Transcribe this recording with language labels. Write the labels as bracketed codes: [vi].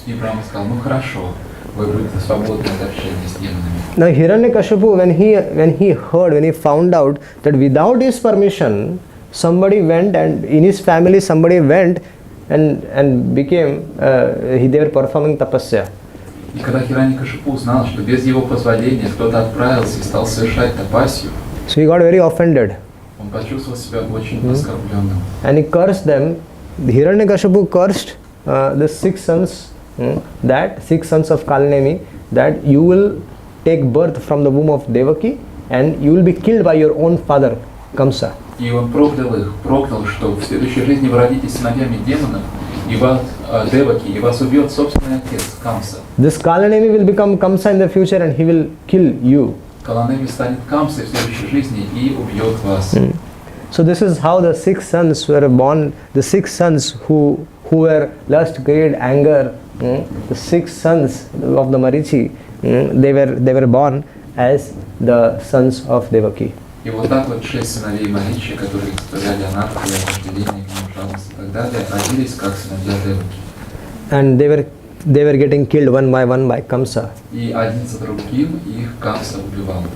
[ru] И Брахма сказал, ну хорошо, вы будете свободны от общения с демонами. [en] Now Hiranyakashipu, when he found out that without his permission, somebody went and in his family somebody went and became, they were performing tapasya. [ru] И когда Хираньякашипу узнал, что без его позволения кто-то отправился и стал совершать тапасию, [en] so he got very offended. [ru] Он почувствовал себя очень оскорбленным. [en] And he cursed them. Hiranyakashipu cursed the 6 sons, that 6 sons of Kalanemi, that you will take birth from the womb of Devaki and you will be killed by your own father, Kamsa. [ru] И он проклял, что в следующей жизни вы родитесь сыновьями демонов, и вас, Деваки, и вас убьет собственный отец, Камса. [en] This Kalanemi will become Kamsa in the future and he will kill you. [ru] Каланеми станет Камсой в следующей жизни и убьет вас. [en] So this is how the 6 sons were born. The 6 sons who were lust, greed, anger. The 6 sons of the Marichi. They were born as the sons of Devaki. [ru] И вот так вот 6 сыновей Маричи, которые составляли анархию, вожделение, гнев, жалость и так далее, родились как сыновья Деваки. [en] And they were getting killed one by Kamsa, [ru] И один за другим их Камса убивал.